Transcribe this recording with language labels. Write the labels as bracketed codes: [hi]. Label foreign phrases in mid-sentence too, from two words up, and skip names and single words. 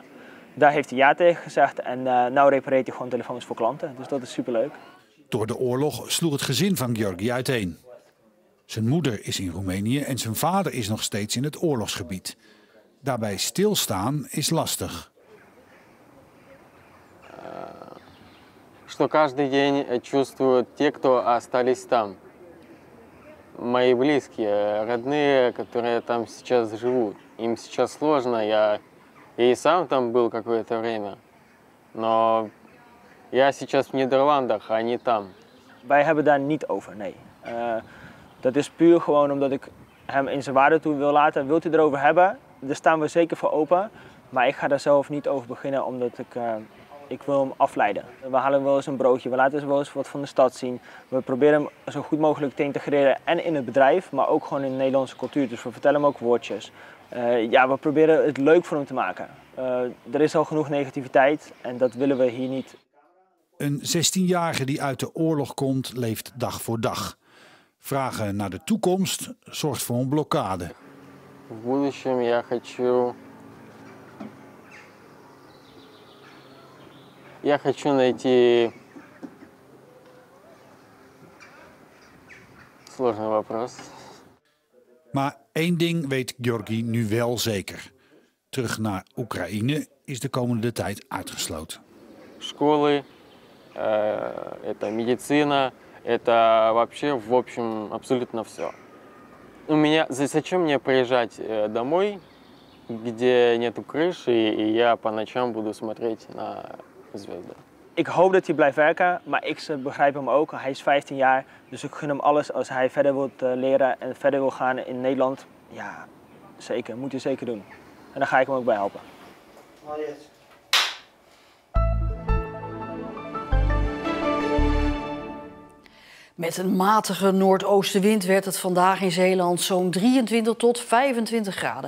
[nl] Daar heeft hij ja tegen gezegd en nou repareert hij gewoon telefoons voor klanten. Dus dat is superleuk. Door de oorlog sloeg het gezin van Georgi uiteen. Zijn moeder is in Roemenië en zijn vader is nog steeds in het oorlogsgebied. Daarbij stilstaan is lastig. [ru] Что каждый день чувствуют те, кто остались там. Мои близкие, родные, которые там сейчас живут. Им сейчас сложно. Я и сам там был какое-то время. Но я сейчас в Нидерландах, а не там. [nl] Wij hebben daar niet over, nee. Dat is puur gewoon omdat ik hem in zijn waarde toe wil laten. Wilt hij erover hebben? Daar staan we zeker voor open. Maar ik ga daar zelf niet over beginnen omdat ik wil hem afleiden. We halen wel eens een broodje, we laten wel eens wat van de stad zien. We proberen hem zo goed mogelijk te integreren en in het bedrijf, maar ook gewoon in de Nederlandse cultuur. Dus we vertellen hem ook woordjes. We proberen het leuk voor hem te maken. Er is al genoeg negativiteit en dat willen we hier niet. Een 16-jarige die uit de oorlog komt, leeft dag voor dag. Vragen naar de toekomst zorgt voor een blokkade. [ru] В будущем я хочу... Я хочу найти... Сложный вопрос. [nl] Maar één ding weet Georgi nu wel zeker. Terug naar Oekraïne is de komende tijd uitgesloten. [ru] Школы, это медицина, это вообще, в общем, абсолютно все. Зачем мне приезжать домой, где нету крыши, и я по ночам буду смотреть на звезды? [nl] Ik hoop dat hij blijft werken, maar ik begrijp hem ook. Hij is 15 jaar, dus ik gun hem alles als hij verder wil leren en verder wil gaan in Nederland. Ja, zeker. Moet hij zeker doen. En daar ga ik hem ook bij helpen. Met een matige noordoostenwind werd het vandaag in Zeeland zo'n 23 tot 25 graden.